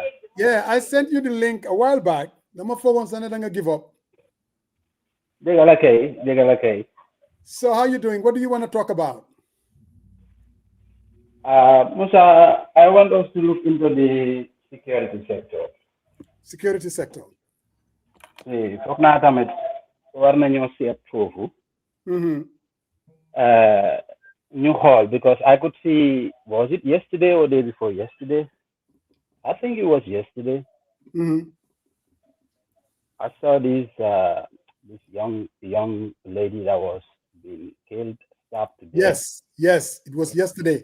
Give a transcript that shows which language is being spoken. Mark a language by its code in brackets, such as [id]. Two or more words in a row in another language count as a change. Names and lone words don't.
[en] Yeah, I sent you the link a while back. Number 4 once I'm gonna give up. Okay. So how you doing? What do you want to talk about? Musa, I want us to look into the security sector. Security sector. [wo] Foog naa tamit war nañoo seet foofu. Ñu xool, [en] because I could see, was it yesterday or day before yesterday? I think it was yesterday. I saw this young lady that was being killed, stabbed to death. Yes, it was yesterday.